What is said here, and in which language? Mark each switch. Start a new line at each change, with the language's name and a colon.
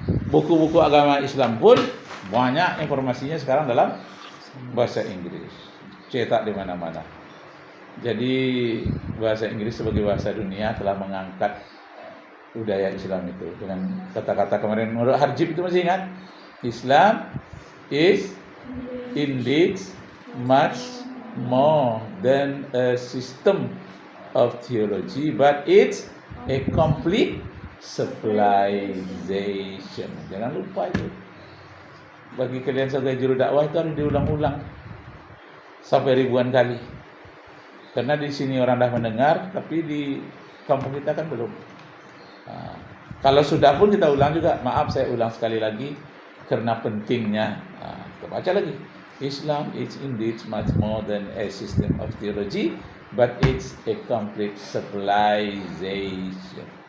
Malay: Buku-buku agama Islam pun banyak informasinya sekarang dalam bahasa Inggris, cetak di mana-mana. Jadi bahasa Inggris sebagai bahasa dunia telah mengangkat budaya Islam itu dengan kata-kata kemarin menurut Harjib itu masih ingat?
English: Islam is indeed much more than a system of theology, but it's a complete civilization.
Malay: Jangan lupa itu. Bagi kalian sebagai juru dakwah itu harus diulang-ulang sampai ribuan kali. Karena di sini orang dah mendengar, tapi di kampung kita kan belum. Nah, kalau sudah pun kita ulang juga. Maaf, saya ulang sekali lagi karena pentingnya. Nah, kita baca lagi.
English: Islam is indeed much more than a system of theology, but it's a complete civilization.